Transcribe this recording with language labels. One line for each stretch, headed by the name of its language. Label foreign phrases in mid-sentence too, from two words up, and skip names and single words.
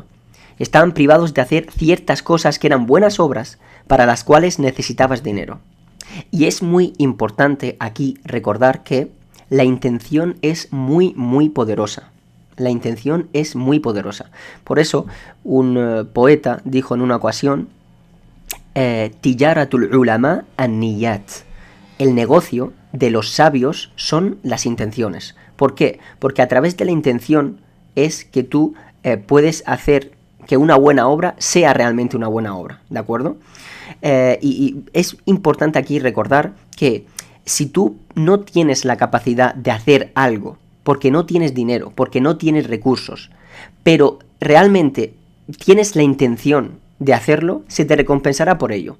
Spanish: Estaban privados de hacer ciertas cosas que eran buenas obras para las cuales necesitabas dinero. Y es muy importante aquí recordar que la intención es muy, muy poderosa. La intención es muy poderosa. Por eso, un poeta dijo en una ocasión:
Arabic: تجارة العلماء النيات.
Spanish: El negocio de los sabios son las intenciones. ¿Por qué? Porque a través de la intención es que tú puedes hacer que una buena obra sea realmente una buena obra, ¿de acuerdo? Y es importante aquí recordar que si tú no tienes la capacidad de hacer algo, porque no tienes dinero, porque no tienes recursos, pero realmente tienes la intención de hacerlo, se te recompensará por ello.